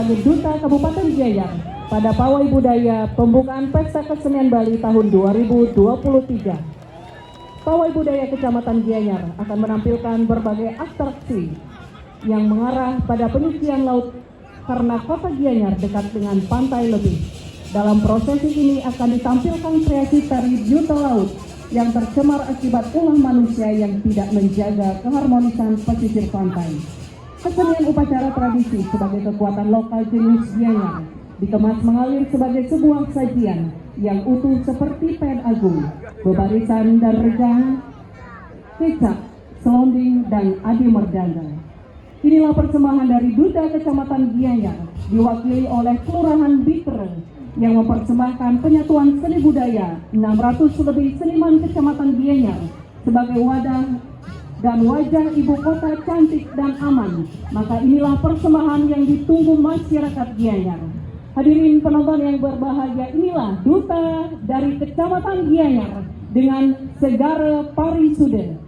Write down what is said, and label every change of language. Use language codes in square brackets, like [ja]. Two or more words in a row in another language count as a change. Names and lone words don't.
[id] Duta Kabupaten Gianyar pada Pawai Budaya Pembukaan Pesta Kesenian Bali tahun 2023. Pawai Budaya Kecamatan Gianyar akan menampilkan berbagai atraksi yang mengarah pada penyucian laut karena kota Gianyar dekat dengan pantai lebih. Dalam prosesi ini akan ditampilkan kreasi tari Duta Laut yang tercemar akibat ulah manusia yang tidak menjaga keharmonisan pesisir pantai. Kesenian upacara tradisi sebagai kekuatan lokal jenis Gianyar dikemas mengalir sebagai sebuah sajian yang utuh seperti pen agung, bebarisan dan regang, kecap, selonding, dan adi merdanga. Inilah persembahan dari Duta Kecamatan Gianyar diwakili oleh Kelurahan Bitre yang mempersembahkan penyatuan seni budaya 600 lebih seniman Kecamatan Gianyar sebagai wadah dan wajah ibu kota cantik dan aman. Maka inilah persembahan yang ditunggu masyarakat Gianyar. Hadirin penonton yang berbahagia, inilah Duta dari Kecamatan Gianyar dengan segara parisude.